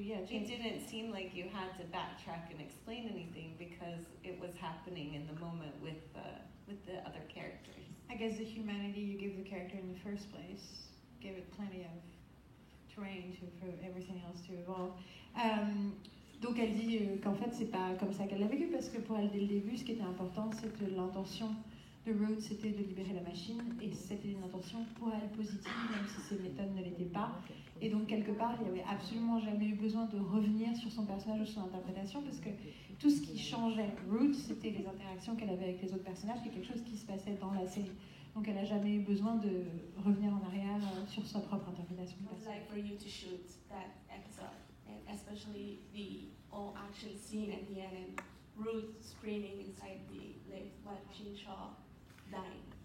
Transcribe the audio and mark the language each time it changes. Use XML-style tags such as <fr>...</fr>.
<en>it didn't seem like you had to backtrack and explain anything, because it was happening in the moment with the other characters. I guess the humanity you give the character in the first place gave it plenty of terrain for everything else to evolve.</en> <fr>Donc elle dit qu'en fait c'est pas comme ça qu'elle l'a vécu, parce que pour elle dès le début ce qui était important c'était l'intention de Rhodes, c'était de libérer la machine, et c'était une intention pour elle positive, même si ses méthodes ne l'étaient pas. Et donc quelque part il n'y avait absolument jamais eu besoin de revenir sur son personnage ou son interprétation, parce que tout ce qui changeait Rhodes, c'était les interactions qu'elle avait avec les autres personnages, et quelque chose qui se passait dans la série. Donc elle n'a jamais eu besoin de revenir en arrière sur sa propre interprétation du personnage.</fr> <en>Like for you to shoot that episode, and especially the all action scene at the end, and Ruth screaming inside the lift while Chinshaw dying.</en>